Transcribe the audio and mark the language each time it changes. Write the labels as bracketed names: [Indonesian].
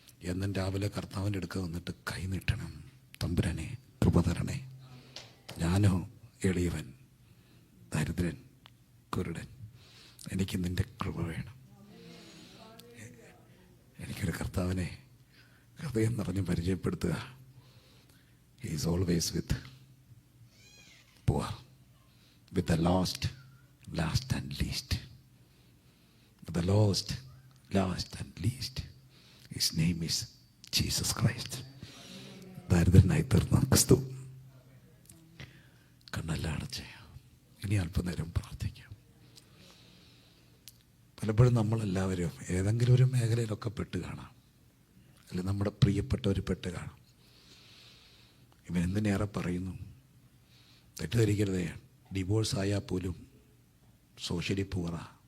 [Malayalam] എന്നും രാവിലെ കർത്താവിൻ്റെ അടുക്ക വന്നിട്ട് കൈ നീട്ടണം, തമ്പുരാനെ കൃപ തരണേ, ഞാനോ എളിയവൻ, ദരിദ്രൻ, കുരുടൻ, എനിക്ക് നിൻ്റെ കൃപ വേണം. എനിക്കൊരു കർത്താവിനെ ഹൃദയം നിറഞ്ഞ് പരിചയപ്പെടുത്തുക. [English] He is always with poor, with the lost, last and least. With the lost, last and least. His name is Jesus Christ. [Malayalam] ദരിദ്രനായി തീർന്ന ക്രിസ്തു. കണ്ണെല്ലാം അടച്ച് ഇനി അല്പനേരം പ്രാർത്ഥിക്കാം. പലപ്പോഴും നമ്മളെല്ലാവരും ഏതെങ്കിലും ഒരു മേഖലയിലൊക്കെ പെട്ട് കാണാം, അല്ലെങ്കിൽ നമ്മുടെ പ്രിയപ്പെട്ടവർ പെട്ട് കാണാം. ഇവൻ എന്തിനേറെ പറയുന്നു, തെറ്റിദ്ധരിക്കരുതേ, ഡിവോഴ്സ് ആയാൽ പോലും സോഷ്യലി പൂറാ.